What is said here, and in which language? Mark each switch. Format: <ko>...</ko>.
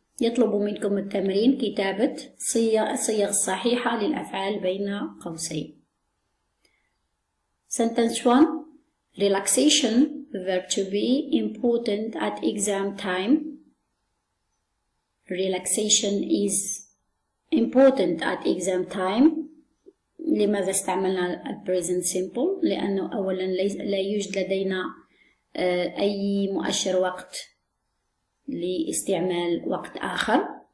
<ar>يطلب منكم التمرين كتابة الصيغ الصحيحة للأفعال بين قوسين.</ar> <en>Sentence 1. Relaxation, the verb to be, important at exam time. Relaxation is important at exam time.</en> <ar>لماذا استعملنا present simple؟ لأنه أولا لا يوجد لدينا أي مؤشر وقت لاستعمال وقت آخر.</ar>